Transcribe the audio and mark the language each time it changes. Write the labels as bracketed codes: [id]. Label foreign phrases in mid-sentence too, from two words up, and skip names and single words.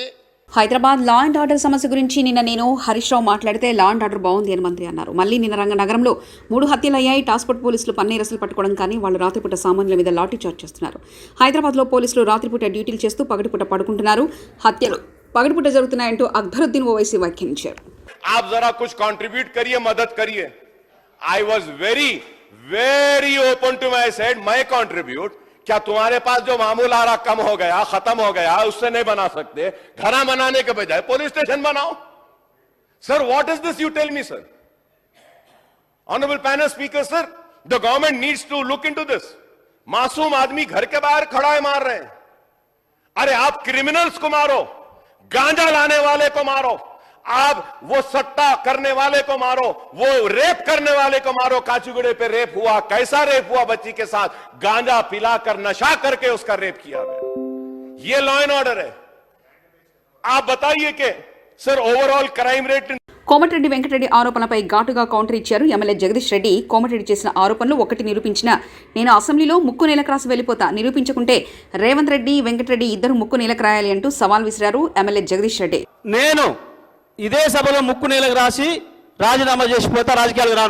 [te] హైదరాబాద్ [en] law and order [te] సమస్య గురించి నిన్న నేను హరీష్ రావు మాట్లాడితే [en] law and order [te] బాగుంది అని మంత్రి అన్నారు. మళ్ళీ నిన్న నగరంలో 3 హత్యలయ్యాయి. టాస్ఫోర్ట్ పోలీసులు పన్నేరసులు పట్టుకోవడం కానీ వాళ్ళు రాత్రిపూట సామాన్యుల మీద లాఠీ చార్జ్ చేస్తున్నారు. హైదరాబాద్లో పోలీసులు రాత్రిపూట డ్యూటీలు చేస్తూ పగటిపూట పడుకుంటున్నారు. హత్యలు పగటిపూట జరుగుతున్నాయంటూ అక్బరుద్దీన్ ఓవైసీ వ్యాఖ్యానించారు. [hi] आप जरा कुछ कंट्रीब्यूट करिए, मदद करिए. [en] I was very open to my said [hi] मैं कंट्रीब्यूट. क्या तुम्हारे पास जो मामूल आ रहा कम हो गया, खत्म हो गया, उससे नहीं बना सकते? घरा बनाने के बजाय पुलिस स्टेशन बनाओ. सर, [en] what is this you tell me, sir? Honorable panel speaker, sir, the government needs to look into this. [hi] मासूम आदमी घर के बाहर खड़ा है, मार रहे हैं. अरे आप क्रिमिनल्स को मारो, गांजा लाने वाले को मारो, आप वो सट्टा करने वाले को मारो, वो रेप करने वाले को मारो. काचीगुड़े पे रेप हुआ, कैसा रेप हुआ? बच्ची के साथ गांजा पिलाकर, नशा करके उसका रेप किया गया. ये [en] law and order [hi] है. आप बताइए कि सर [en] overall crime rate. [te] కోమటిరెడ్డి వెంకటరెడ్డి ఆరోపణలపై ఘాటుగా కౌంటర్ ఇచ్చారు ఎమ్మెల్యే జగదీష్ రెడ్డి. కోమటిరెడ్డి చేసిన ఆరోపణలు ఒకటి నిరూపించినా నేను అసెంబ్లీలో ముక్కు నేలకు రాసి వెళ్ళిపోతా, నిరూపించకుంటే రేవంత్ రెడ్డి, వెంకటరెడ్డి ఇద్దరు ముక్కు నేలకు రాయాలి అంటూ సవాల్ విసిరారు ఎమ్మెల్యే జగదీష్ రెడ్డి. నేను ఇదే సభలో ముక్కు నేలకు రాసి రాజీనామా చేసిపోతా, రాజకీయాలకు రాను.